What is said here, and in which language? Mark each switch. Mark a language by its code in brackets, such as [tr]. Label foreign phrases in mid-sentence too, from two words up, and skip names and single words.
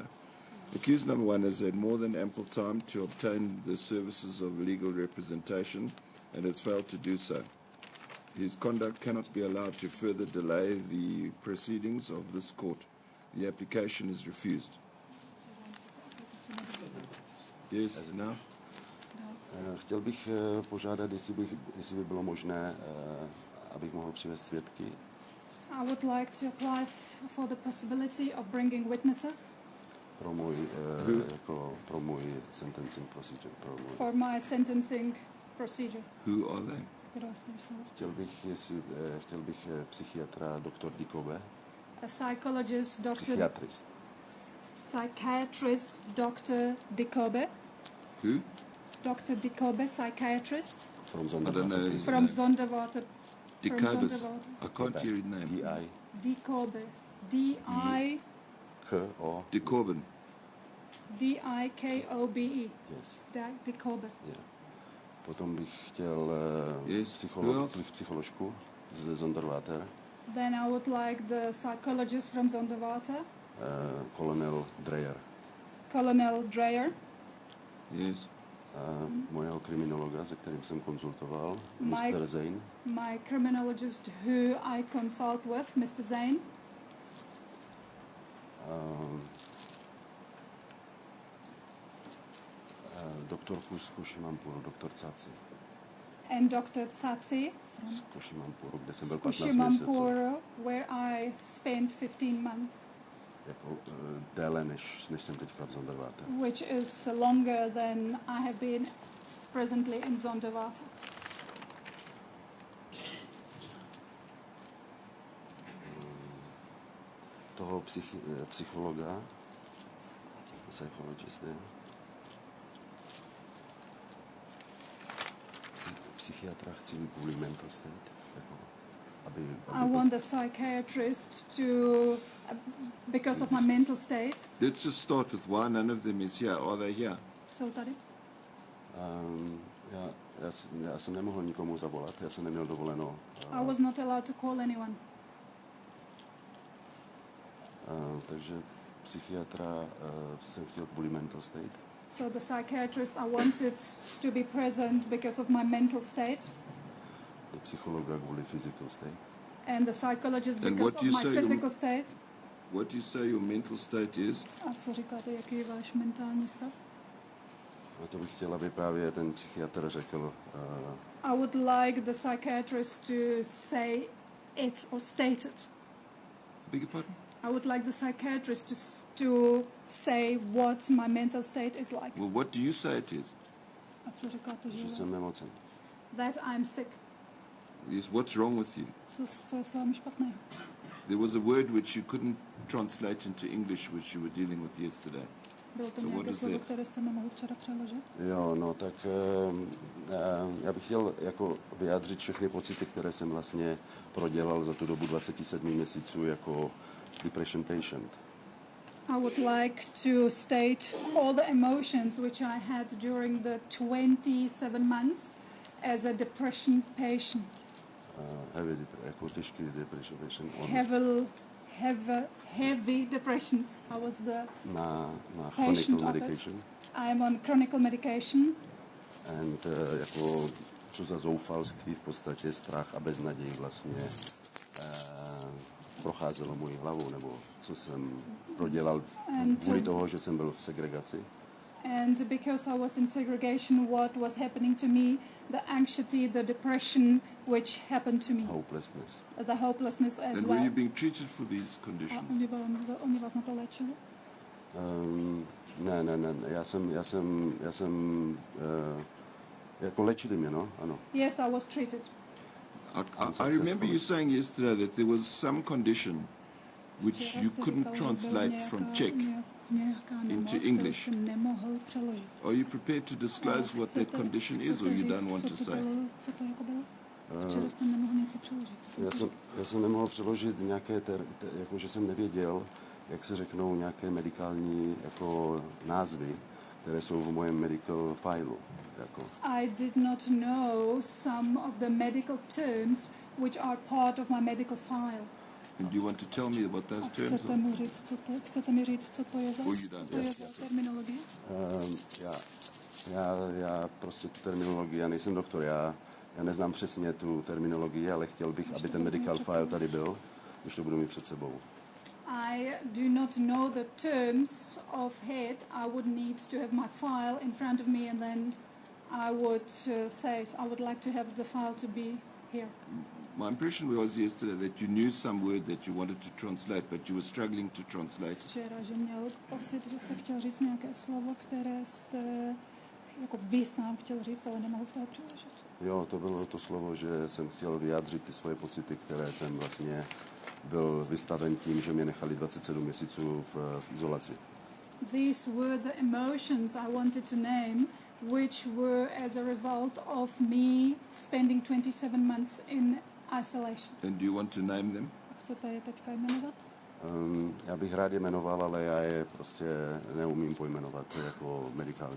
[en] Accused number one has had more than ample time to obtain the services of legal representation and has failed to do so. His conduct cannot be allowed to further delay the proceedings of this court. The application is refused. Yes, now? [cs] Chtěl bych požádat, jestli by bylo možné, abych mohl přivést svědky. [en] I would like to apply for the possibility of bringing witnesses. [cs] Pro můj [en] sentencing procedure. For my sentencing procedure. Who are they? [cs] Chtěl bych psychiatra Dr. Dikobe. [en] A psychologist, psychiatrist Dr. Dikobe. Who? Dr. Dikobe, psychiatrist. From Zonderwater. From Zonderwater. Dikobe. I can't hear his name. Dikobe. D-I... K-O... Dikoben. D-I-K-O-B-E. Yes. Dikobe. Yeah. [cs] Potom bych chtěl psycholožku z Zonderwater. [en] Then I would like the psychologist from Zonderwater. Colonel Dreyer. Colonel Dreyer. Yes. [cs] Mojeho kriminologa, se kterým jsem konzultoval, Mr. Zane. [en] My criminologist who I consult with, Mr. Zane. [cs] Doktorku z Koshimampuru, doktor Tsatsi. [en] And Dr. Tsatsi [cs] z Koshimampuru, kde jsem byl 15 měsíců. [en] Where I spent 15 months. [cs] Jako déle, než jsem teďka v Zonderwater. [en] Which is longer than I have been presently in Zonderwater. [cs] Toho psychologa, psychologist, ne? Psychiatra chci kvůli [en] mental state, [cs] jako, aby [en] I want the psychiatrist to, because of my mental state. Let's just start with why none of them is here. Are they here? [cs] Jsou tady? Já jsem nemohl nikomu zavolat, já jsem neměl dovoleno. [en] I was not allowed to call anyone. [cs] Takže psychiatra jsem chtěl kvůli [en] mental state. So the psychiatrist I wanted to be present because of my mental state. [cs] The psychologa kvůli [en] physical state. And the psychologist because of my physical state. What do you say your mental state is? [cs] A co říkáte, jaký je váš mentální stav? A to bych chtěl, aby právě ten psychiatr řekl. [en] I would like the psychiatrist to say it or state it. Beg your pardon? I would like the psychiatrist to say what my mental state is like. Well, what do you say it is? [cs] A co říkáte, že jsem nemocen. [en] That I'm sick. Yes, what's wrong with you? [cs] Co je s vámi špatného? [en] There was a word which you couldn't translate into English, which you were dealing with yesterday. [cs] Bylo to nějaké slovo, které jste nemohl včera přeložit? Jo, no tak já bych chtěl jako vyjádřit všechny pocity, které jsem vlastně prodělal za tu dobu 27 měsíců jako [en] depression patient. I would like to state all the emotions which I had during the 27 months as a depression patient. [cs] Jako těžký [en] depression patient. Heavy depressions. I was the na chronic medication. I am on chronic medication. [cs] And jako co za zoufalství v podstatě strach a beznaděj vlastně procházelo mojí hlavou, nebo co jsem prodělal kvůli toho, že jsem byl v segregaci. [en] And because I was in segregation, what was happening to me, the anxiety, the depression, which happened to me. Hopelessness. The hopelessness as and well. Were you being treated for these conditions? [cs] Oni vás na to léčili? Ne. Já jsem jako léčili mě, no, ano. [en] Yes, I was treated. I remember you saying yesterday that there was some condition which you couldn't translate from Czech into English. Are you prepared to disclose what that condition is, or you don't want to say? [cs] Já jsem nemohl přeložit nějaké, jako že jsem nevěděl, jak se řeknou nějaké medikální jako názvy, které jsou v mém [en] medical fileu. [cs] Jako. [en] I did not know some of the medical terms which are part of my medical file. And do you want to tell me what those terms [cs] Chcete mi říct, co to je za, terminologie? Já prostě tu terminologii, já nejsem doktor, já neznám přesně tu terminologii, ale chtěl bych, aby ten [en] medical file [cs] tady byl, když to budu mít před sebou. [en] I do not know the terms of head. I would need to have my file in front of me, and then I would say it. I would like to have the file to be here. My impression was yesterday that you knew some word that you wanted to translate, but you were struggling to translate it. [cs] Včera, že měl pocit, že jste chtěl říct nějaké slovo, které jste jako vy sám chtěl říct, ale nemohl se ho přeložit. Jo, to bylo to slovo, že jsem chtěl vyjádřit ty svoje pocity, které jsem vlastně byl vystaven tím, že mě nechali 27 měsíců v izolaci. [en] These were the emotions I wanted to name, which were as a result of me spending 27 months in isolation. And do you want to name them? [cs] Chcete je teďka jmenovat? Já bych rád je jmenoval, ale já je prostě neumím pojmenovat jako medikálně.